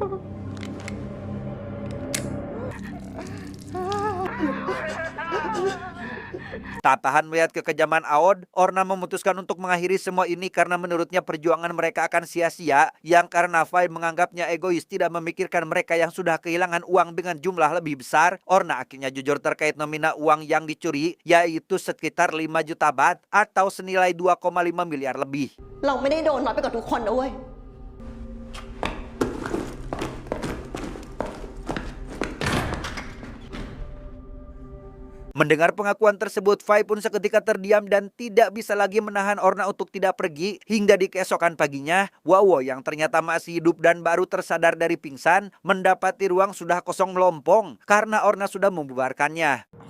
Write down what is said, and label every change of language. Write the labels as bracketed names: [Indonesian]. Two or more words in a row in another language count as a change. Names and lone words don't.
[Indonesian] Tak tahan melihat kekejaman Aud, Orna memutuskan untuk mengakhiri semua ini karena menurutnya perjuangan mereka akan sia-sia, yang karena Fai menganggapnya egois tidak memikirkan mereka yang sudah kehilangan uang dengan jumlah lebih besar. Orna akhirnya jujur terkait nominal uang yang dicuri, yaitu sekitar 5 juta baht atau senilai 2,5 miliar lebih. [Thai] เราไม่ได้โดนน้อยไปกว่าทุกคนนะเว้ย [Indonesian] Mendengar pengakuan tersebut, Fai pun seketika terdiam dan tidak bisa lagi menahan Orna untuk tidak pergi. Hingga di keesokan paginya, Wawo yang ternyata masih hidup dan baru tersadar dari pingsan, mendapati ruang sudah kosong melompong karena Orna sudah membubarkannya.